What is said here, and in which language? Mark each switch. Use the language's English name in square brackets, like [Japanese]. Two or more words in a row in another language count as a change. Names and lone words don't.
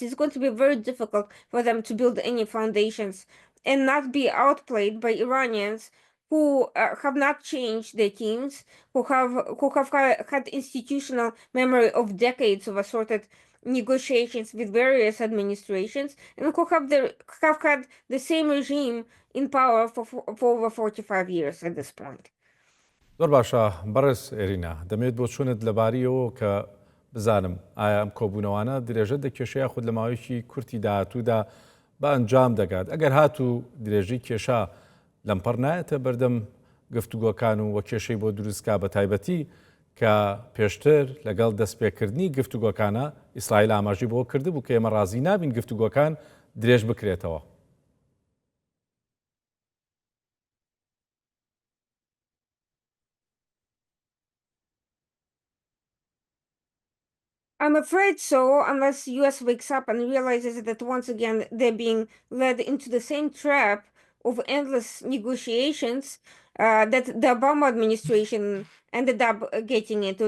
[English] It's going to be very difficult for them to build any foundations and not be outplayed by Iranians who have not changed their teams, who have had institutional memory of decades of assorted negotiations with various administrations, and who have had the same regime in power for over 45 years at this point. [Central Kurdish] زۆر باشە بەڕێز ئێرینا دەمێت بۆ چوونت لەباریەوە کە بزانم ئایا ئەم کۆبوونەوانە درێژە دەکێشەیە خود لە ماوەیەکی کورتی داهاتوودا بە ئەنجام دەگات ئەگەر هاتوو درێژی کێشا لەمپەر نایەتە بەردەم گفتوگۆکان و وە کێشەی بۆ دروستکا بە تایبەتی کە پێشتر لەگەڵ دەستپێکردنی گفتوگۆکانە ئیسرائیل ئاماژی بۆ کردبوو کە ئێمە ڕازی نابین گفتوگۆکان درێژ بکرێتەوە. [English] I'm afraid so, unless US wakes up and realizes that once again they're being led into the same trap of endless negotiations that the Obama administration ended up getting into.